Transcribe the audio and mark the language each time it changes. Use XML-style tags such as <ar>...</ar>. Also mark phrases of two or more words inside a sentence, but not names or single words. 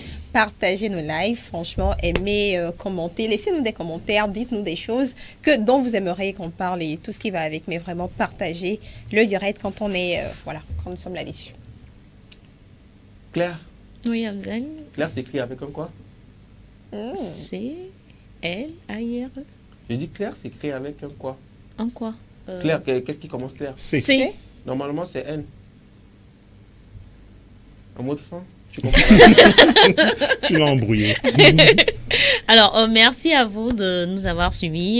<fr>Partagez nos lives, franchement, aimez, commentez, laissez-nous des commentaires, dites-nous des choses dont vous aimeriez qu'on parle et tout ce qui va avec. Mais vraiment, partagez le direct quand on est, voilà, quand nous sommes là-dessus. Claire. Oui, Abdel. Claire s'écrit avec un quoi? C-L-A-I-R-E. J'ai dit Claire s'écrit avec un quoi? Un quoi? Claire, qu'est-ce qui commence Claire? C. Normalement, c'est N. Un mot de fin? Tu comprends? Tu l'as embrouillé. Alors, merci à vous de nous avoir suivis.</fr>